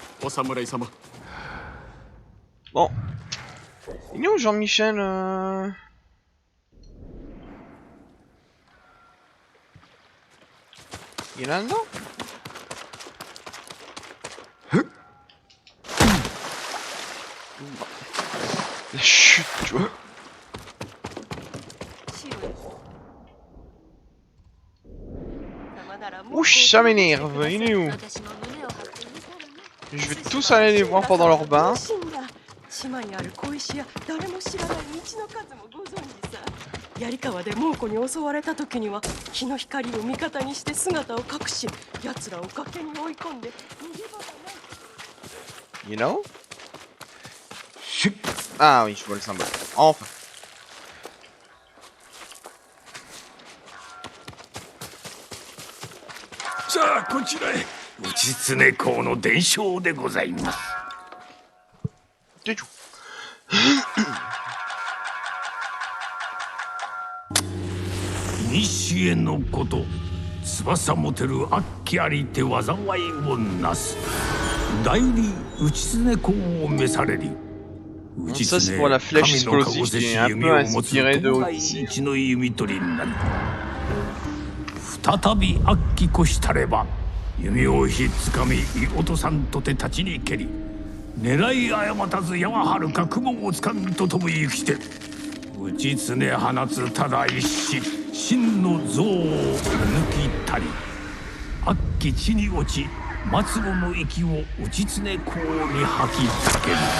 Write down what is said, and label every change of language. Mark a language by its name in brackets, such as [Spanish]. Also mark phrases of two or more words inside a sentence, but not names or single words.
[Japanese] 侍様。 [French] Bon. Il est où Jean-Michel Il est là-dedans? La chute, tu vois. Ouch, ça m'énerve. Il est où? Je vais tous aller les voir pendant leur bain. [Japanese] 島にある小石や誰も知らない道の数もご存知さ。槍川で猛虎に襲われた時には日の光を味方にして姿を隠し、奴らを崖に追い込んで逃げ場がない。 [English] You know? [French] Ah oui, je vois le symbole. Enfin. [Japanese] さあこちらへ内常公の伝承でございます。 [French] Du tout. [Japanese] 古のこと翼持てる悪鬼ありて災いをなす代理内常公を召されり。 [French] Ça c'est pour la flèche explosive qui est un peu inspirée de Odyssey. [Japanese] 一の弓取りになり再び悪鬼こしたれば弓をひっつかみ見落とさんとて立ちに蹴り狙い誤たず山はるか雲をつかんととも行きて内常放つただ一子真の像を抜きたり悪鬼地に落ち末路の息を内常公に吐きつける。